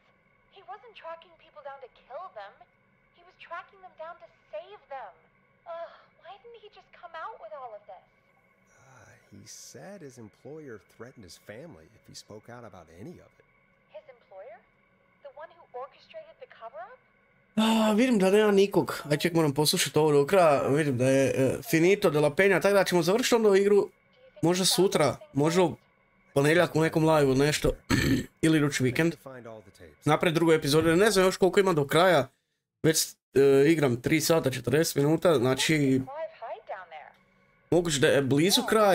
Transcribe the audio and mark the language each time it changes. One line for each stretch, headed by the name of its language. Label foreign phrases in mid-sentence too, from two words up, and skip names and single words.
English: He wasn't tracking people down to kill them. He was tracking them down to save them. Ugh, why didn't he just come out with all of this? He said his employer threatened his family if he spoke out about any of it. His employer? The one who orchestrated the cover-up?
Croatian: Vidim da nema nikog. Aj ček, moram poslušati ovo do kraja. Vidim da je finito de la penja, tako da ćemo završiti onda igru. Možda sutra, možda u ponedjeljak u nekom live-u nešto. Ili idući vikend. Napred drugu epizodu. Ne znam još koliko ima do kraja. Već igram 3 sata 40 minuta. Znači, moguće da je blizu kraj.